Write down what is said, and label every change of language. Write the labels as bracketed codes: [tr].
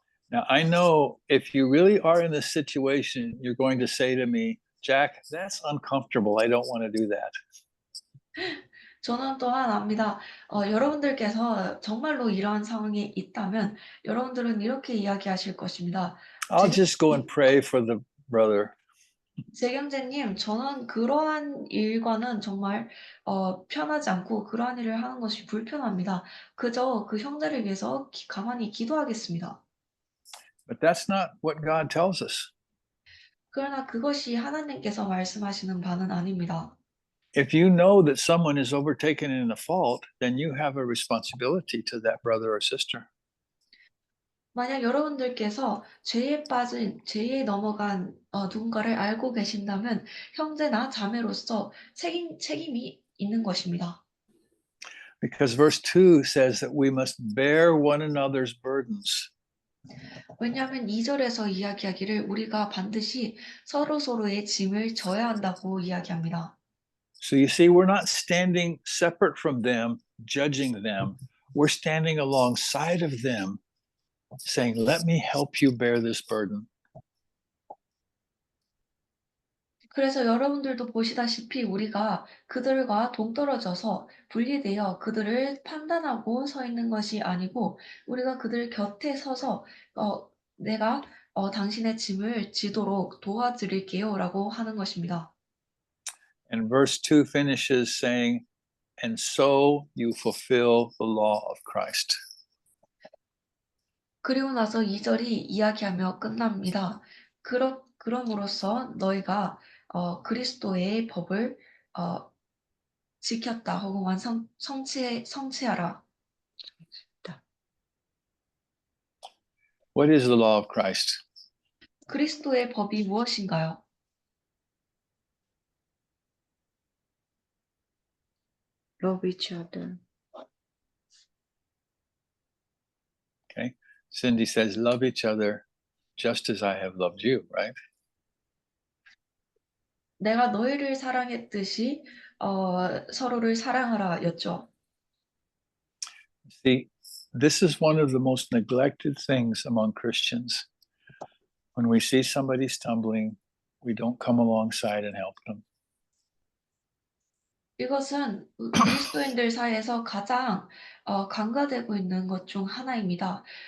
[en] Now, I know if you really are in this situation, you're going to say to me, Jack, that's uncomfortable. I don't want to do that. [ko] 저는 또한 압니다. 여러분들께서 정말로 이러한 상황이 있다면 여러분들은 이렇게 이야기하실 것입니다. [en] I'll just go and pray for the brother. [ko] 재경제님, 저는 그러한 일과는 정말 편하지 않고 그러한 일을 하는 것이 불편합니다. 그저 그 형제를 위해서 가만히 기도하겠습니다. [en] But that's not what God tells us. [ko] 그러나 그것이 하나님께서 말씀하시는 바는 아닙니다. [en] If you know that someone is overtaken in a fault, then you have a responsibility to that brother or sister. [ko] 만약 여러분들께서 죄에 넘어간 누군가를 알고 계신다면 형제나 자매로서 책임이 있는 것입니다. [en] Because verse 2 says that we must bear one another's burdens. [ko] 왜냐하면 2절에서 이야기하기를 우리가 반드시 서로의 짐을 져야 한다고 이야기합니다. [en] So you see, we're not standing separate from them, judging them. We're standing alongside of them, saying, let me help you bear this burden. [ko] 그래서 여러분들도 보시다시피 우리가 그들과 동떨어져서 분리되어 그들을 판단하고 서 있는 것이 아니고 우리가 그들 곁에 서서 내가 당신의 짐을 지도록 도와드릴게요 라고 하는 것입니다. [en] And verse 2 finishes saying, and so you fulfill the law of Christ. [ko] 그리고 나서 2절이 이야기하며 끝납니다. 그럼으로써 너희가 그리스도의 법을 지켰다 혹은 성취하라. [en] What is the law of Christ? [ko] 그리스도의 법이 무엇인가요? [en] Love each other. Okay. Cindy says, love each other just as I have loved you, right? [ko] 내가 너희를 사랑했듯이 서로를 사랑하라였죠. [en] See, this is one of the most neglected things among Christians. When we see somebody stumbling, we don't come alongside and help them. [ko] 이것은 그리스도인들 사이에서 가장 간과되고 있는 것 중 하나입니다.